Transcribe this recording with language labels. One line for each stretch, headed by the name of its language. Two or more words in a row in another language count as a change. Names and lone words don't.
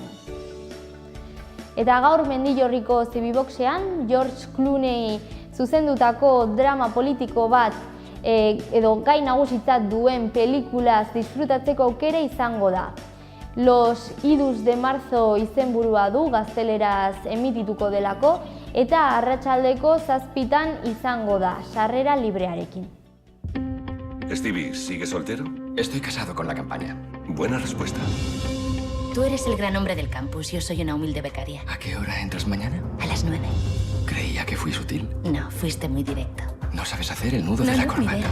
Basque: Eta gaur Mendillorriko Zibiboxean, George Clooney zuzendutako drama politiko bat edo gai nagusitzat duen pelikulaz disfrutatzeko aukera izango da. Los Idus de Marzo izenburua du gazteleraz emitituko delako eta arratsaldeko 7 izango da, sarrera librearekin.
Spanish: Stevie, ¿sigues soltero? Estoy casado con la campaña. Buena respuesta. Tú eres el gran hombre del campus, yo soy una humilde becaria. ¿A qué hora entras mañana? A las 9. Creía que fui sutil. No, fuiste muy directo. No sabes hacer el nudo de la corbata.